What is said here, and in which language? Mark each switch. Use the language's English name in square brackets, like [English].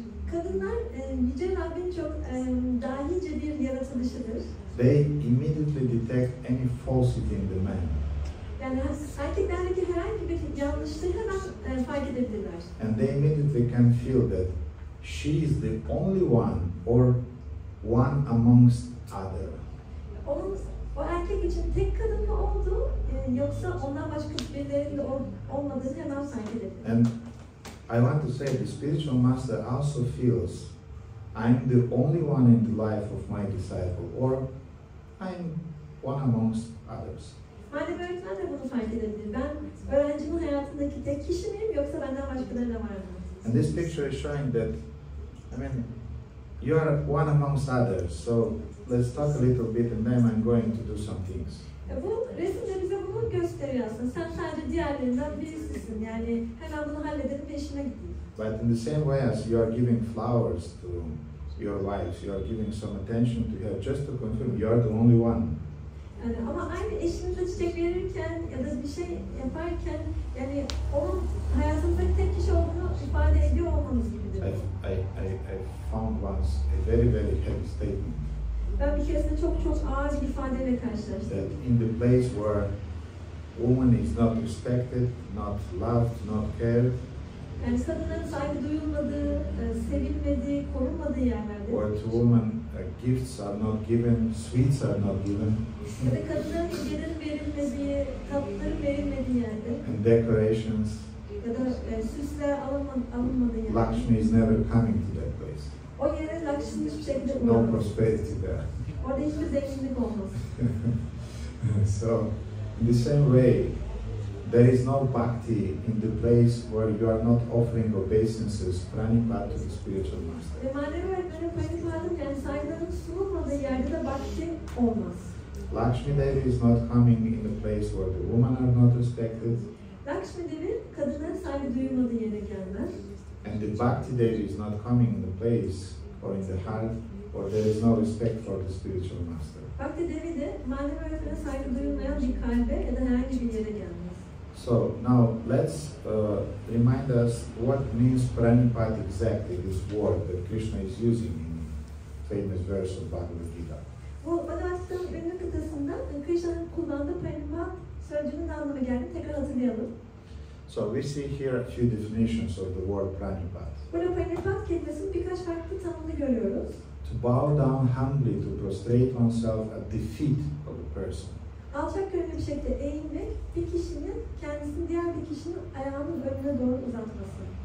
[Turkish] Kadınlar Yüce Rabbin çok dahice bir yaratılışıdır. [English] They immediately detect any falsity in the man. [Turkish] Yani erkeklerdeki herhangi bir yanlışlığı hemen fark edebilirler. [English] And they immediately can feel that she is the only one or one amongst other. [Turkish] O erkek için tek kadın mı olduğu yoksa ondan başka birilerinin de olmadığını hemen fark edebilir. [English] And I want to say the spiritual master also feels I'm the only one in the life of my disciple or I'm one amongst others. [Turkish] Manevi öğretmen de bunu fark edebilir. Ben öğrencimin hayatındaki tek kişi miyim yoksa benden başkaları da var mı? [English] And this picture is showing that, I mean, you are one amongst others, so let's talk a little bit and then I'm going to do some things. [Turkish] Bu resimde bize bunu gösteriyor aslında. Sen sadece diğerlerinden birisisin. Yani hemen bunu halledelim ve işime gideyim. [English] But in the same way as you are giving flowers to your wives, you are giving some attention to her just to confirm you are the only one. [Turkish] Yani ama aynı eşinize çiçek verirken ya da bir şey yaparken yani onun hayatındaki tek kişi olduğunu ifade ediyor olmanız gibidir. [English] I found once a very heavy statement. [Turkish] Ben bir keresinde çok ağır bir ifadeyle karşılaştım. [English] That in the place where woman is not respected, not loved, not cared, [Turkish] yani kadınların saygı duyulmadığı, sevilmediği, korunmadığı yerlerde. [English] Where to women gifts are not given, sweets are not given. [Turkish] Ya da kadınların hediyelerin verilmediği, tatlıların verilmediği yerde. [English] And decorations. [Turkish] Ya da süsler alınmadığı yerde. [English] Lakshmi is never coming to that place. [Turkish] O yere Lakshmi hiçbir şekilde [English] No [Turkish] uğramaz. [English] prosperity there. [Turkish] Orada hiçbir zenginlik olmaz. [English] So, in the same way, there is no bhakti in the place where you are not offering obeisances, pranipāt to the spiritual master. [Turkish] Ve manevi öğretmenin pranipātın yani saygıların sunulmadığı yerde de bhakti olmaz. [English] Lakshmi Devi is not coming in the place where the women are not respected. [Turkish] Lakshmi Devi kadınların saygı duyulmadığı yere gelmez. [English] And the Bhakti Devi is not coming in the place or in the heart or there is no respect for the spiritual master. [Turkish] Bhakti Devi de manevi öğretmene saygı duyulmayan bir kalbe ya da herhangi bir yere gelmez. [English] So now let's remind us what means pranipāt exactly, this word that Krishna is using in famous verse of Bhagavad Gita. [Turkish] Bu Bhagavad Gita'nın ünlü kıtasında Krishna'nın kullandığı pranipāt sözcüğünün anlamı geldiğini tekrar hatırlayalım. [English] So we see here a few definitions of the word pranipāt. [Turkish] Burada pranipāt kelimesinin birkaç farklı tanımını görüyoruz. [English] To bow down humbly, to prostrate oneself at the feet of a person. [Turkish] Alçak gönüllü bir şekilde eğilmek, bir kişinin kendisini diğer bir kişinin ayağının önüne doğru uzatması.